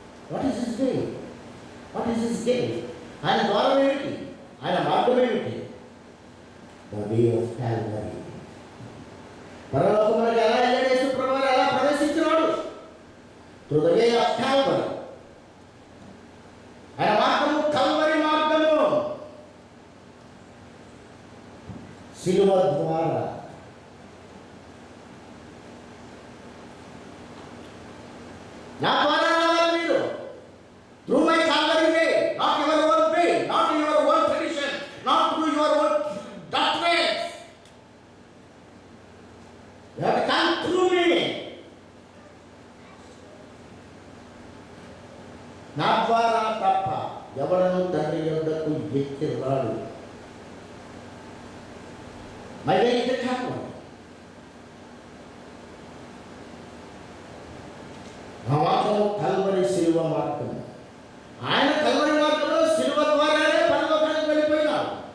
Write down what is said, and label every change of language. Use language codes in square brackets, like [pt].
[en] What is his way? What is his gate? [te] ఆయన ద్వారం ఏమిటి? ఆయన మార్గం ఏమిటి? [en] The way of Calvary. [te] పరలోకమునకు ఎలా వెళ్ళాడు? యేసు ప్రభువు ఎలా ప్రవేశించినాడు? [en] through the way of Calvary. [te] ఆయన మార్గము కల్వరి మార్గము. శిలువ ద్వారా నా ద్వారా రావాలి మీరు. [en] Through my Calvary way, not your own way, not your own tradition, not through your own doctrines. You have to come through me. [te] నా ద్వారా తప్ప ఎవడను తండ్రి యొద్దకు ఎక్కి రాడు. [en] My way is the Calvary. [te] నా మార్గము కల్వరి శిలువ మార్గం. ఆయన కల్వరి మార్గంలో శిలువ ద్వారానే పరలోకానికి వెళ్ళిపోయినాడు.